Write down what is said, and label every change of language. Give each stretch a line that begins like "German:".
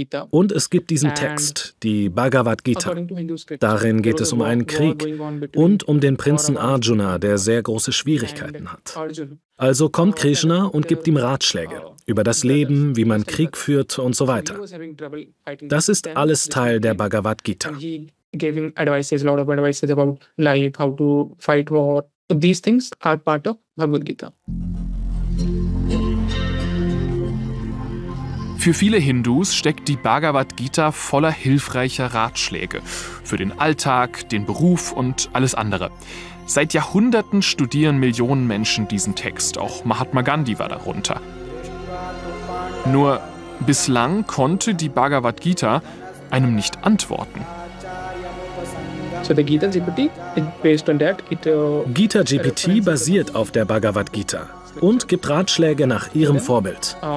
German: Und es gibt diesen Text, die Bhagavad Gita. Darin geht es um einen Krieg und um den Prinzen Arjuna, der sehr große Schwierigkeiten hat. Also kommt Krishna und gibt ihm Ratschläge über das Leben, wie man Krieg führt und so weiter. Das ist alles Teil der Bhagavad Gita.
English: Giving advices, a lot of advices about life, how to fight war. So these things are part of Bhagavad Gita.
German: Für viele Hindus steckt die Bhagavad Gita voller hilfreicher Ratschläge für den Alltag, den Beruf und alles andere. Seit Jahrhunderten studieren Millionen Menschen diesen Text. Auch Mahatma Gandhi war darunter. Nur bislang konnte die Bhagavad Gita einem nicht antworten.
English: So the Gita GPT, based on that, it,
German: Gita GPT basiert auf der Bhagavad Gita und gibt Ratschläge nach ihrem Vorbild.